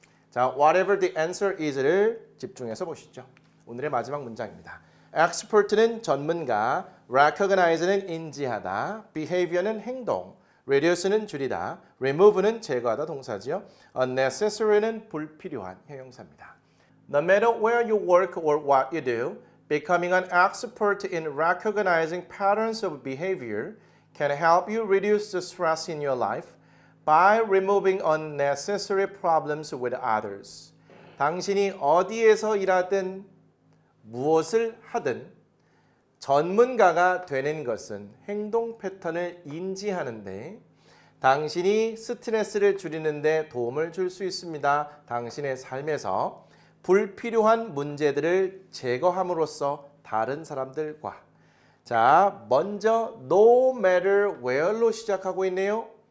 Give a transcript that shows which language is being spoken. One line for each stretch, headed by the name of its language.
Korean: 자,
English: whatever the answer is
Korean: 를 집중해서 보시죠. 오늘의 마지막 문장입니다. expert는 전문가, recognize는 인지하다, behavior는 행동, reduce는 줄이다, remove는 제거하다 동사지요. unnecessary는 불필요한 형용사입니다.
English: No matter where you work or what you do, becoming an expert in recognizing patterns of behavior can help you reduce the stress in your life by removing unnecessary problems with others.
Korean: 당신이 어디에서 일하든 무엇을 하든 전문가가 되는 것은 행동 패턴을 인지하는데 당신이 스트레스를 줄이는 데 도움을 줄 수 있습니다. 당신의 삶에서 불필요한 문제들을 제거함으로써 다른 사람들과 자, 먼저
English: no matter where
Korean: 로 시작하고 있네요.